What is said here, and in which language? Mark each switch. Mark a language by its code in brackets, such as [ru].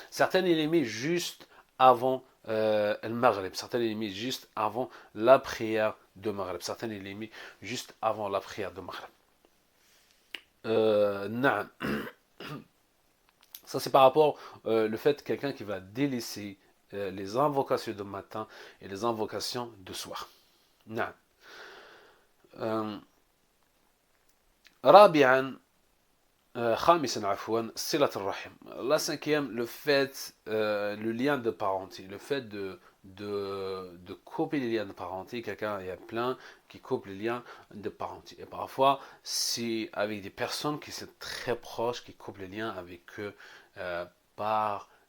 [fr] Certaines il est mis juste avant le Maghrib, certaines il est mis juste avant la prière de Maghrib, certaines il est mis juste avant la prière de Maghrib. Ça c'est par rapport le fait de quelqu'un qui va délaisser les invocations de matin et les invocations de soir. [ar] نعم. رابعا خامسا عفوا صلة الرحم. [fr] La cinquième, le fait, le lien de parenté, le fait de couper les liens de parenté. Quelqu'un, il y a plein qui coupent les liens de parenté. Et parfois, c'est avec des personnes qui sont très proches, qui coupent les liens avec eux par...